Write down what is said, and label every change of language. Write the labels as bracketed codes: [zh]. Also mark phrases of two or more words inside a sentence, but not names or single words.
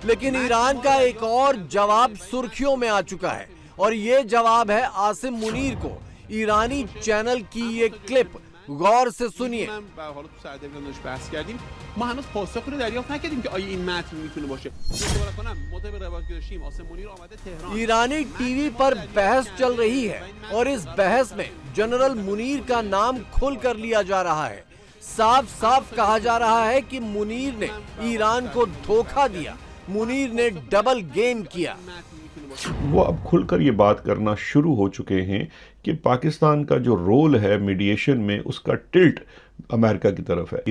[hi] लेकिन ईरान का एक और जवाब सुर्खियों में आ चुका है और ये जवाब है आसिम मुनीर को। ईरानी चैनल की ये क्लिप गौर से सुनिए। [fa] ما هنوز پاسخی رو دریافت نکردیم که آیا این متن میتونه باشه. صحبت کنم مطابق روایت که داشتیم آسم منیر آمده تهران। [hi] ईरानी टीवी पर बहस चल रही है और इस बहस में जनरल मुनीर का नाम खुल कर लिया जा रहा है। साफ साफ कहा जा रहा है कि मुनीर ने ईरान को धोखा दिया, मुनीर ने डबल गेम किया। वो अब खुलकर ये बात करना शुरू हो चुके हैं कि पाकिस्तान का जो रोल है मीडिएशन में उसका टिल्ट अमेरिका की तरफ है।